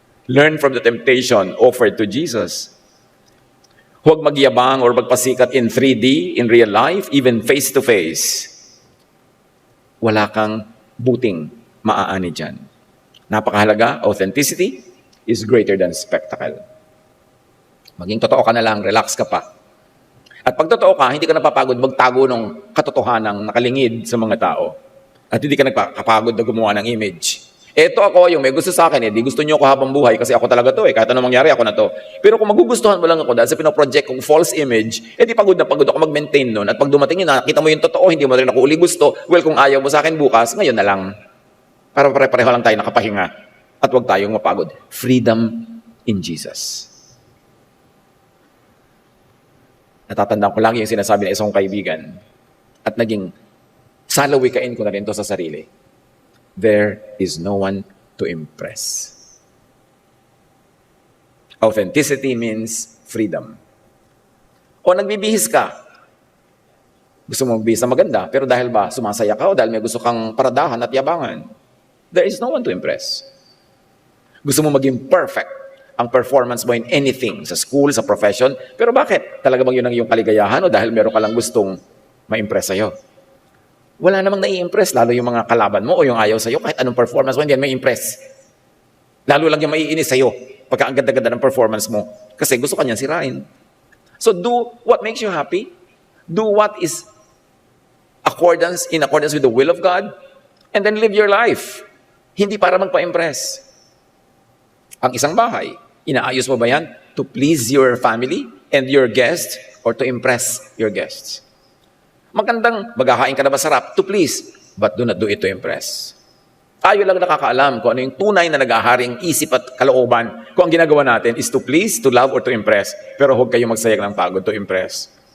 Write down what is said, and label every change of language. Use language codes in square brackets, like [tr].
[en] Learn from the temptation offered to Jesus. [tl] Huwag magyabang [en] or magpasikat in 3D, in real life, even face-to-face. [tl] Wala kang buting maaani dyan. Napakahalaga, [en] authenticity is greater than spectacle. [tl] Maging totoo ka na lang, relax ka pa. At pag totoo ka, hindi ka napapagod magtago ng katotohanang nakalingid sa mga tao. At hindi ka nagpapagod na gumawa ng image. Eto ako, yung may gusto sa akin, di gusto niyo ako habang buhay kasi ako talaga to kahit anong mangyari, ako na to. Pero kung magugustuhan mo lang ako dahil sa pinoproject kong false image, di pagod na pagod ako mag-maintain nun. At pag dumating yun, nakita mo yung totoo, hindi mo rin ako uli gusto, well, kung ayaw mo sa akin bukas, ngayon na lang. Para pare-pareho lang tayo nakapahinga. At huwag tayong mapagod. [en] Freedom in Jesus. [tl] Natatandaan ko lang yung sinasabi ng isang kaibigan at naging salawikain ko na rin to sa sarili. [en] There is no one to impress. Authenticity means freedom. [tl] O nagbibihis ka. Gusto mo magbihis na maganda, pero dahil ba sumasaya ka o dahil may gusto kang paradahan at yabangan, [en] there is no one to impress. [tl] Gusto mo maging perfect ang performance mo in anything, sa school, sa profession, pero bakit? Talaga bang yun ang iyong kaligayahan o dahil meron ka lang gustong ma-impress sa'yo? Wala namang nai-impress, lalo yung mga kalaban mo o yung ayaw sa'yo, kahit anong performance mo, hindi yan may-impress. Lalo lang yung maiinis sa'yo pagka ang ganda-ganda ng performance mo kasi gusto kanyang sirain. [en] So do what makes you happy. Do what is in accordance with the will of God and then live your life. [tl] Hindi para magpa-impress. Ang isang bahay, inaayos mo ba yan [en] to please your family and your guests [tl] or to impress your guests? Magandang maghahain ka na masarap [en] to please, but do not do it to impress. [tl] Tayo lang nakakaalam kung ano yung tunay na nag-aharing isip at kalooban. Kung ang ginagawa natin [en] is to please, to love, or to impress. [tl] Pero huwag kayong magsayang ng pagod [en] to impress.